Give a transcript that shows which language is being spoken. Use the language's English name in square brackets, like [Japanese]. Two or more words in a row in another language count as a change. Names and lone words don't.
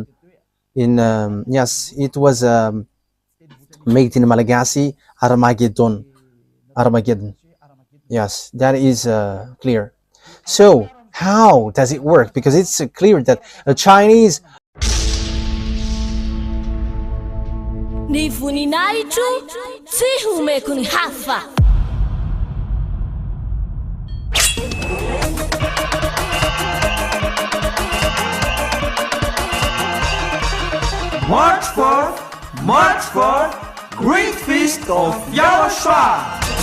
[English] In yes, it was made in Malagasy, Armageddon. Yes, that is clear. So how does it work? Because it's clear that the Chinese [Malagasy] Ni voninahitro tsy homeko ny hafa. [English] March 4th, Great Feast of YAHOSHUAH.